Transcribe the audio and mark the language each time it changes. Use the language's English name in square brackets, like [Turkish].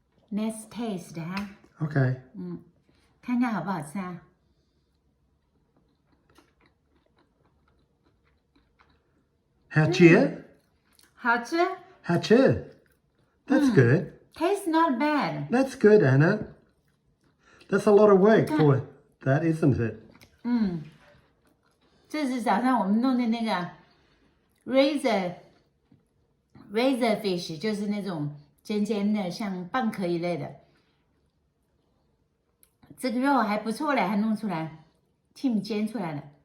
[English] Let's taste 哈， Okay. [Chinese] 看看好不好吃啊？好吃？好吃好吃。 [English] That's good. ，Taste not bad。 That's good, Anna. That's a lot of work for that, isn't it? [Chinese] 这是早上我们弄的那个 [English] razor fish， [Chinese] 就是那种尖尖的，像蚌壳一类的。这个肉还不错嘞，还弄出来 ，Tim 煎出来了。